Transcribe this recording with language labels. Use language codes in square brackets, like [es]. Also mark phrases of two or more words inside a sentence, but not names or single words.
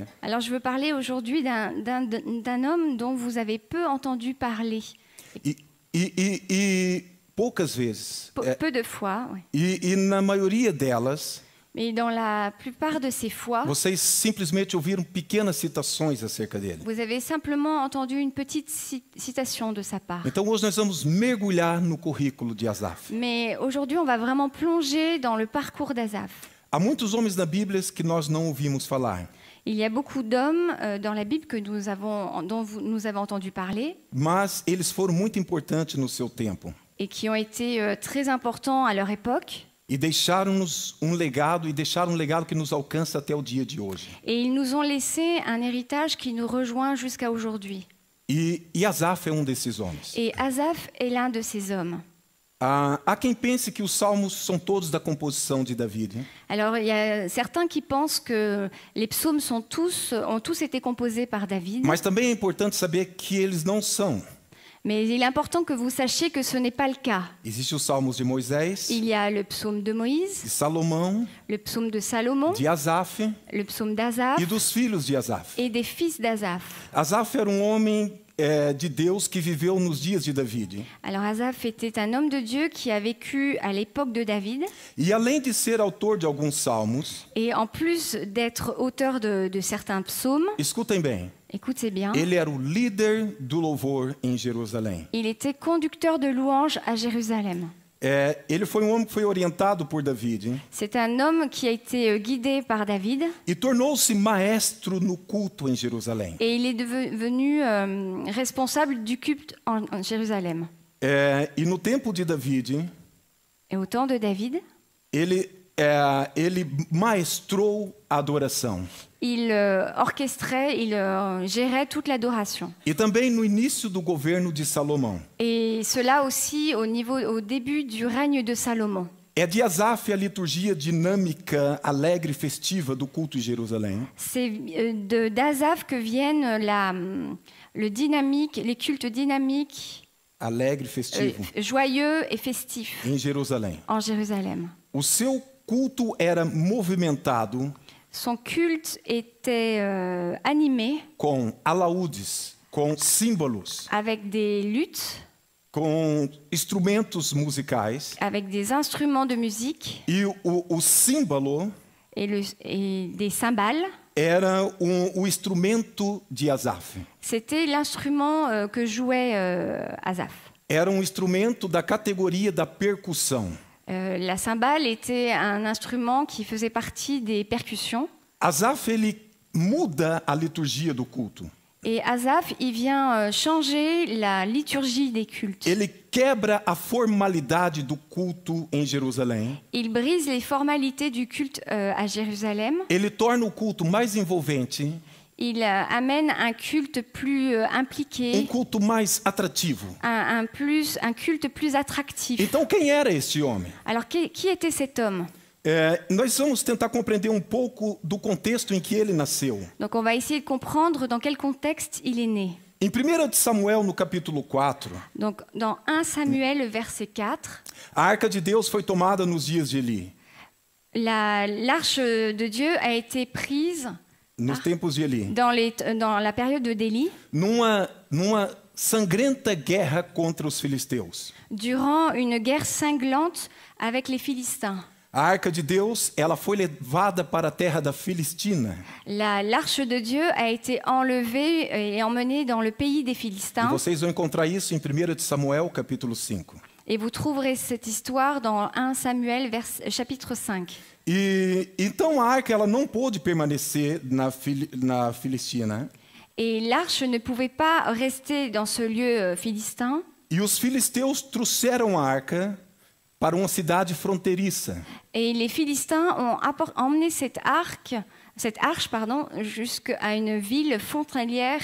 [fr] Alors, je veux parler aujourd'hui d'un homme dont vous avez peu entendu parler. [pt] E poucas vezes. [fr] Peu de fois, oui. [pt] E na maioria delas, [fr] Mais dans la plupart de ces fois, [pt] vocês simplesmente ouviram pequenas citações acerca dele. [fr] vous avez simplement entendu une petite citation de sa part. [pt] Então hoje nós vamos mergulhar no currículo de Asaf. [fr] Mais aujourd'hui, on va vraiment plonger dans le parcours d'Asaph. [pt] Há muitos homens na Bíblia que nós não ouvimos falar, [fr] Il y a beaucoup d'hommes dans la Bible dont nous avons entendu parler [pt] mas eles foram muito importantes no seu tempo [fr] et qui ont été très importants à leur époque. [pt] e deixaram-nos um legado que nos alcança até o dia de hoje. [fr] Et ils nous ont laissé un héritage qui nous rejoint jusqu'à aujourd'hui. [pt] E Asaf é um desses homens. [fr] Et Asaph est l'un de ces hommes. [pt] Há quem pense que os salmos são todos da composição de Davi. [fr] Alors, il y a certains qui pensent que les psaumes ont tous été composés par David. [pt] Mas também é importante saber que eles não são. [fr] Mais il est important que vous sachiez que ce n'est pas le cas. [pt] Existem os salmos de Moisés, [fr] Il y a le psaume de Moïse, [pt] de Salomão, [fr] le psaume de Salomon, [pt] de Asaf [fr] le psaume d'Asaph [pt] e dos filhos de Asaf. [fr] et des fils d'Asaph. [pt] Asaf era um homem de Deus que viveu nos dias de Davi. [fr] Alors Asaph était un homme de Dieu qui a vécu à l'époque de David. [pt] E além de ser autor de alguns salmos, [fr] Et en plus d'être auteur de certains psaumes, [pt] escutem bem, [fr] écoutez bien, [pt] ele era o líder do louvor em Jerusalém. [fr] il était conducteur de louanges à Jérusalem. [pt] Ele foi um homem que foi orientado por Davi [fr] C'est un homme qui a été guidé par David [pt] e tornou-se maestro no culto em Jerusalém. [fr] et il est devenu responsable du culte en Jérusalem. [pt] E no tempo de Davi, [fr] Et au temps de David, [pt] ele maestrou a adoração. [fr] il orchestrait, il gérait toute l'adoration. [pt] E também no início do governo de Salomão. [fr] Et cela aussi au début du règne de Salomon. [pt] É de Asaf a liturgia dinâmica, alegre e festiva do culto em Jerusalém. [fr] C'est d'Asaph que viennent les cultes dynamiques, [pt] Alegre e festivo [fr] joyeux et festifs [pt] em Jerusalém. [fr] en Jérusalem. [pt] O seu culto era movimentado [fr] Son culte était animé [pt] com alaúdes, com símbolos, [fr] avec des luttes, [pt] com instrumentos musicais. [fr] avec des instruments de musique [pt] E o símbolo [fr] et des cymbales. [pt] era o instrumento de Asaf. [fr] C'était l'instrument que jouait Asaph. [pt] Era um instrumento da categoria da percussão. [fr] La cymbale était un instrument qui faisait partie des percussions. [pt] Asaf, ele muda a liturgia do culto. [fr] Et Asaph, il vient changer la liturgie des cultes. [pt] Ele quebra a formalidade do culto em Jerusalém. [fr] Il brise les formalités du culte à Jérusalem. [pt] Ele torna o culto mais envolvente, [fr] Il amène un culte plus impliqué, [pt] culto mais atrativo. [fr] un culte plus attractif. [pt] Então, quem era este homem? [fr] Alors, qui était cet homme? [pt] Nós vamos tentar compreender um pouco do contexto em que ele nasceu. [fr] Donc, on va essayer de comprendre dans quel contexte il est né. [pt] Em 1 de Samuel, no capítulo 4, [fr] Donc, dans 1 Samuel, verset 4, [pt] a arca de Deus foi tomada nos dias de Eli. [fr] l'arche de Dieu a été prise [pt] Nos tempos de Eli. [fr] dans la période de Délie, [pt] Numa sangrenta guerra contra os filisteus. [fr] durant une guerre cinglante avec les Philistins. [pt] A arca de Deus, ela foi levada para a terra da Filistina. [fr] L'arche de Dieu a été enlevée et emmenée dans le pays des [pt] E [fr] Philistins. [pt] vocês vão encontrar isso em 1 de Samuel, capítulo 5. [fr] Et vous trouverez cette histoire dans 1 Samuel, chapitre 5. [pt] E então a arca ela não pôde permanecer na Filistina. [fr] Et l'arche ne pouvait pas rester dans ce lieu philistin. [pt] E os filisteus trouxeram a arca para uma cidade fronteiriça. [fr] Et les Philistins ont emmené cette arche jusqu'à une ville frontalière